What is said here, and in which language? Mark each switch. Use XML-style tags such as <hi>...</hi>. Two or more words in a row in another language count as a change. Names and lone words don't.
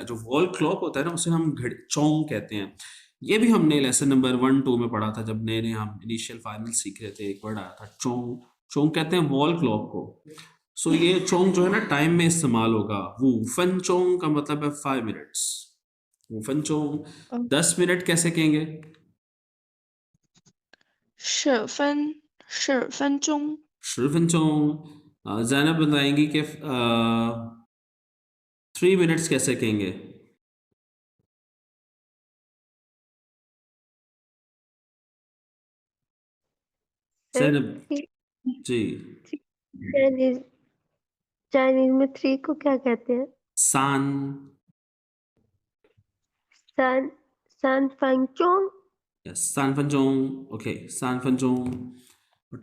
<hi>जो</hi> <en>wall clock</en> <hi>होता है ना, उसे हम घड़ी चोंग कहते हैं। ये भी हमने</hi> <en>lesson number</en> <hi>1 2 में पढ़ा था, जब नए नए हम</hi> <en>initial final</en> <hi>सीख रहे थे। एक वर्ड आया था चोंग। चोंग कहते हैं</hi> <en>wall clock</en> <hi>को। सो ये चोंग जो है ना टाइम में इस्तेमाल होगा।</hi> <zh>五分钟</zh> <hi>का मतलब है 5 मिनट्स।</hi> <zh>五分钟</zh> <hi>10 मिनट कैसे कहेंगे?</hi> <zh>10分钟。 10分钟।</zh> <hi>जैनब बताएंगी कि 3 मिनट्स कैसे कहेंगे? सर जैनब जी। चाइनीज चाइनीज में 3 को क्या कहते हैं? सान।</hi> <zh>सान सान फंक्चोंग।</zh> <hi>यस,</hi> <zh>3分钟। ओके, 3分钟।</zh>